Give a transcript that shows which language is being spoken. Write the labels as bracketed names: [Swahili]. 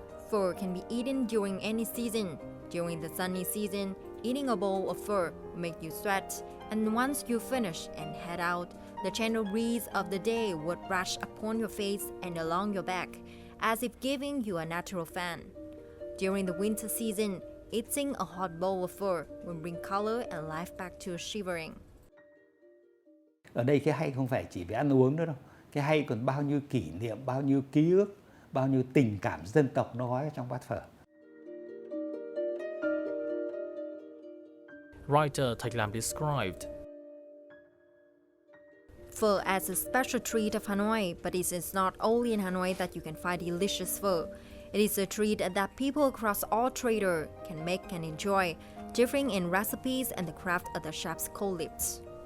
[English] Pho can be eaten during any season. During the sunny season, eating a bowl of pho will make you sweat, and once you finish and head out, the gentle breeze of the day would rush upon your face and along your back, as if giving you a natural fan. During the winter season, eating a hot bowl of pho will bring color and life back to shivering. [Vietnamese] Ở đây cái hay không phải chỉ về ăn uống nữa đâu. Cái hay còn bao nhiêu kỷ niệm, bao nhiêu ký ức, bao nhiêu tình cảm dân tộc nó gói trong bát phở. [English] Writer Thạch Lam described, Pho as a special treat of Hanoi, but it is not only in Hanoi that you can find delicious pho. It is a treat that people across all traders can make and enjoy, differing in recipes and the craft of the chef's co-lips.